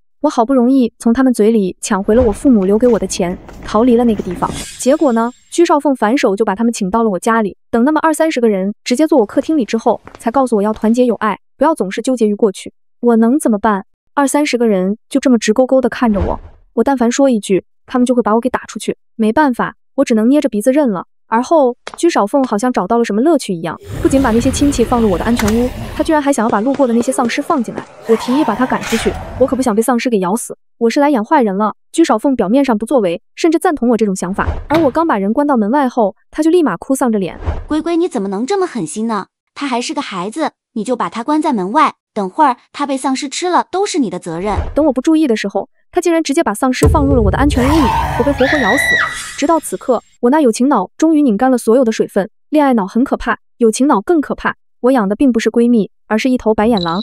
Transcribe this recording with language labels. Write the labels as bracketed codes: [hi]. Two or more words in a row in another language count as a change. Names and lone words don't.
[zh] 我好不容易從他們嘴裡搶回了我父母留給我的錢，逃離了那個地方。結果呢，居少鳳反手就把他們請到了我家裡，等那麼20-30個人直接坐我客廳裡之後，才告訴我要團結友愛，不要總是糾結於過去。我能怎麼辦？20-30個人就這麼直勾勾地看着我，我但凡說一句，他們就會把我給打出去。沒辦法，我只能捏着鼻子認了。而後，居少鳳好像找到了什麼樂趣一樣，不僅把那些親戚放入我的安全屋，他居然還想要把路過的那些喪屍放進來。我提議把他趕出去，我可不想被喪屍給咬死，我是來養壞人了。居少鳳表面上不作為，甚至贊同我這種想法，而我剛把人關到門外後，他就立馬哭喪着臉。龜龜，你怎麼能這麼狠心呢？他還是個孩子，你就把他關在門外，等會兒他被喪屍吃了都是你的責任。等我不注意的时候，他竟然直接把喪屍放入了我的安全屋裡，我被活活咬死。直到此刻，我那友情腦終於擰乾了所有的水分。戀愛腦很可怕，友情腦更可怕。我養的並不是閨蜜，而是一頭白眼狼。